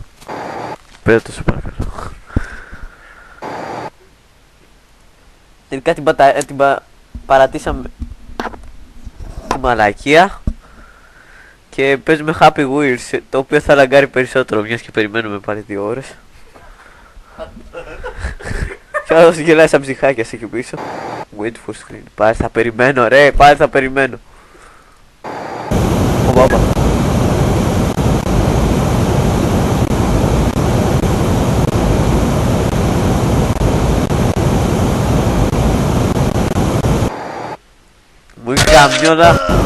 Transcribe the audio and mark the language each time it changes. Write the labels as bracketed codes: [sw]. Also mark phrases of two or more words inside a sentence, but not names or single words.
[el] Πέρα το σου παρακαλώ. Τελικά παρατήσαμε τη μαλακία και παίζουμε Happy Wheels, το οποίο θα λαγκάρει περισσότερο μιας και περιμένουμε πάλι 2 ώρες. Και άλλος γελάει σαν ψυχάκια εκεί πίσω. [en] Wait for screen. [el] Πάλι θα περιμένω ρε, πάλι θα περιμένω. Ο μπάμπα. Μου είχε καμιώνα.